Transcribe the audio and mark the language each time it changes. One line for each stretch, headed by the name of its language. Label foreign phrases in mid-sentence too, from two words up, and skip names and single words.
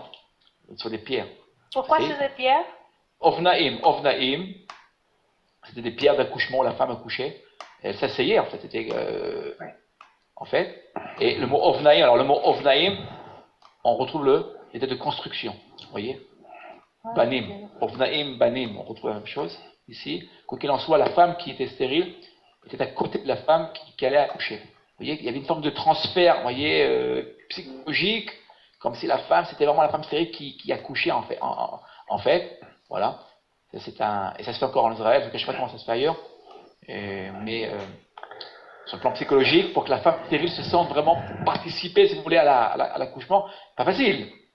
French: Sur des pierres. Pourquoi sur des pierres? Ovnaïm, c'était des pierres d'accouchement où la femme accouchait. Elle s'asseyait, en fait. En fait. Et le mot Ovnaïm, alors le mot Ovnaïm, on retrouve l'idée de construction. Vous voyez?
Hebrew: בנים. אבניים, בנים,
French: on retrouve la même chose ici. Quoi qu'il en soit, la femme qui était stérile était à côté de la femme qui allait accoucher. Vous voyez, il y avait une forme de transfert, vous voyez, psychologique, comme si la femme, c'était vraiment la femme stérile qui accouchait en fait, voilà. Et ça se fait encore en Israël, je ne sais pas comment ça se fait ailleurs, mais sur le plan psychologique, pour que la femme stérile se sente vraiment participer, si vous voulez, à l'accouchement, pas facile.